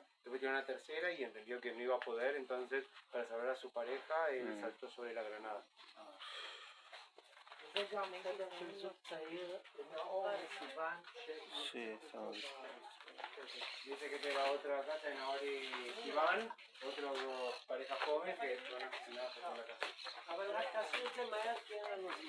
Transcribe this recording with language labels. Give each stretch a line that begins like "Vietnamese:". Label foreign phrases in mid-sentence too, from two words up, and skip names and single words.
Spanish: Después tiró una tercera y entendió que no iba a poder, entonces para salvar a su pareja él saltó sobre la granada. Sí, estamos... Dice que tenga otra casa en Naor y Iván, otros 2 parejas jóvenes que fueron asesinadas por la casa.
Hebrew: אבל רק תעשו את זה מהר כי אין לנו זמן.